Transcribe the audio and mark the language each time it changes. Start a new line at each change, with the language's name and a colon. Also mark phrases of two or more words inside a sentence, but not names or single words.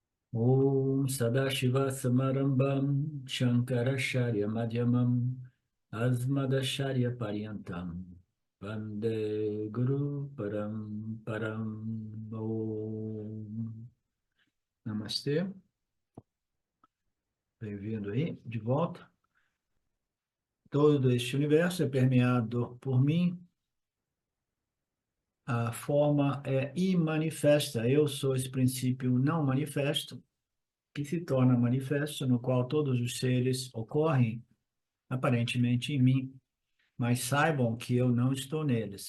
Sanskrit: ॐ सदाशिव समारम्भां शङ्कराचार्य मध्यमां अस्मदाचार्य पर्यन्तां वन्दे गुरु परम् परां ॐ.
Portuguese: Namastê, bem-vindo aí, de volta. Todo este universo é permeado por mim. A forma é imanifesta. Eu sou esse princípio não manifesto, que se torna manifesto, no qual todos os seres ocorrem aparentemente em mim, mas saibam que eu não estou neles.